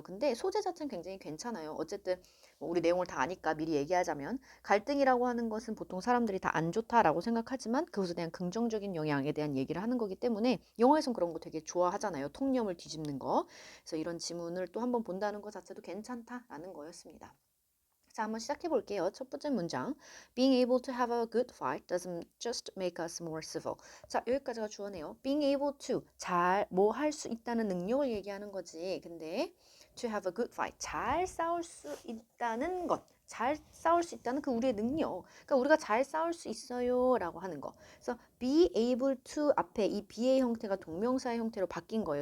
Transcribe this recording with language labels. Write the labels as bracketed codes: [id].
[ko] 근데 소재 자체는 굉장히 괜찮아요. 어쨌든 뭐 우리 내용을 다 아니까 미리 얘기하자면 갈등이라고 하는 것은 보통 사람들이 다 안 좋다라고 생각하지만 그것에 대한 긍정적인 영향에 대한 얘기를 하는 거기 때문에 영어에선 그런 거 되게 좋아하잖아요. 통념을 뒤집는 거. 그래서 이런 지문을 또 한번 본다는 것 자체도 괜찮다라는 거였습니다. 자, 한번 시작해 볼게요. 첫 번째 문장. [en] Being able to have a good fight doesn't just make us more civil. [ko] 자, 여기까지가 주어네요. Being able to, 잘, 뭐 할 수 있다는 능력을 얘기하는 거지. 근데 to have a good fight, 잘 싸울 수 있다는 것. 잘 싸울 수 있다는 그 우리의 능력. 그러니까 우리가 잘 싸울 수 있어요 라고 하는 거. 그래서 be able to 앞에 이 be의 형태가 동명사의 형태로 바뀐 거예요.